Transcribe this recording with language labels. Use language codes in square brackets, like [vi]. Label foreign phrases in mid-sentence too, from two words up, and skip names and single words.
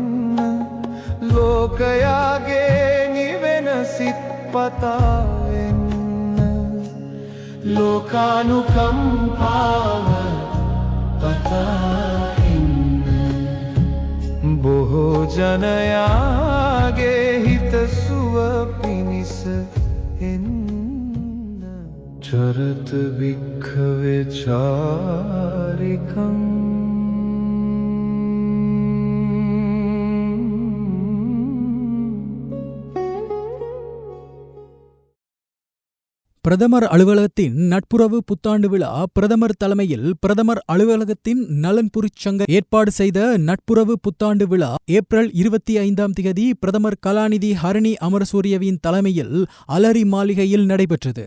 [si] ලෝකයාගේ නිවෙන සිත් පතා එන්න ලෝකානුකම්පාව පතා එන්න බොහෝ ජනයාගේ හිත සුව පිණිස එන්න [pi] චරත වික්ඛවේ චාරිකං [ta] பிரதமர் அலுவலகத்தின் நட்புறவு புத்தாண்டு விழா பிரதமர் தலைமையில் பிரதமர் அலுவலகத்தின் நலன்புரிச் சங்க ஏற்பாடு செய்த நட்புறவு புத்தாண்டு விழா ஏப்ரல் 25ஆம் தேதி பிரதமர் கலாநிதி ஹரணி அமரசூரியவின் தலைமையில் அலரி மாளிகையில் நடைபெற்றது.